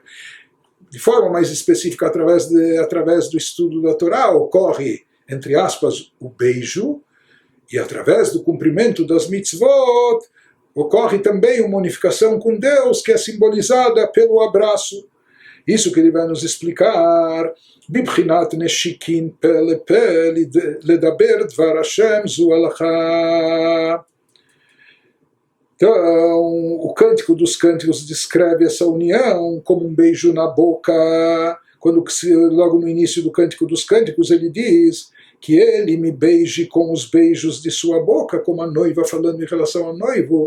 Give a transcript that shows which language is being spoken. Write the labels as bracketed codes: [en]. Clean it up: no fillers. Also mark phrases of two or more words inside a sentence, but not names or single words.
[pt] De forma mais específica, através do estudo da Torá, ocorre, entre aspas, o beijo, e através do cumprimento das mitzvot, ocorre também uma unificação com Deus, que é simbolizada pelo abraço. Isso que ele vai nos explicar. [he] בבחינת נשיקין פה לפה לדבר דבר השם זו הלכה. [pt] Então, o Cântico dos Cânticos descreve essa união como um beijo na boca. Quando logo no início do Cântico dos Cânticos ele diz que ele me beije com os beijos de sua boca, como a noiva falando em relação ao noivo.